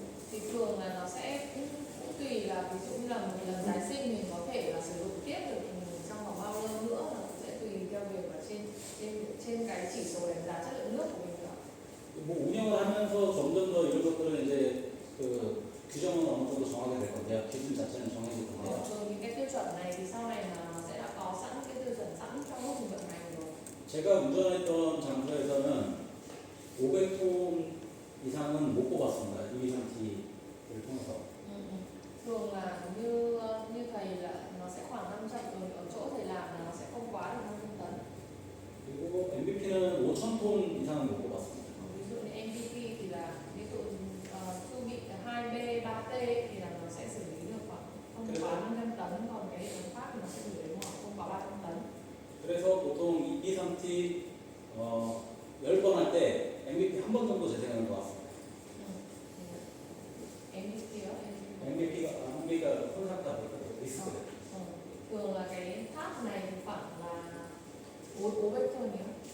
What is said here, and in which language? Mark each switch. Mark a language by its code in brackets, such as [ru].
[vi] Thì thường là nó sẽ cũng tùy là ví dụ như là một lần tái sinh mình có thể là sử dụng tiếp được trong vòng bao lâu nữa, là cũng sẽ tùy theo việc là trên cái chỉ số đánh giá chất lượng nước của mình nữa. [ko] 뭐 운영을 하면서 점점 더 이런 것들은 이제 그 규정은 어느 정도 정하게 될 건데요. 기준 자체는 정해질 건데요. [vi] Rồi những cái tiêu chuẩn này thì sau này là nó sẽ đã có sẵn cái tiêu chuẩn sẵn trong lúc mình vận hành rồi. [ko] 제가 운전했던 장소에서는 500톤 이상은 못 뽑았습니다. 2.3T를 통해서. [vi] Thường là như thầy là nó sẽ khoảng 500, rồi ở chỗ thầy làm là nó sẽ không quá được 500 tấn. [ko] 그리고 MVP는 5,000톤 이상은 못 뽑았습니다. [vi] Ví dụ như MVP thì là ví dụ chu bị 2B, 3T thì là nó sẽ xử lý được khoảng không quá 500 tấn, còn cái hệ thống khác thì nó sẽ xử lý khoảng không quá 300 tấn. [ko] 그래서 보통 2.3T 10번 할 때 MVP 한 번 정도 재생하는 것 같습니다. MVP요? MVP가 혼상탑 리스크. [vi] Thường là cái tháp này thì khoảng là 500 [ko] 톤 이요.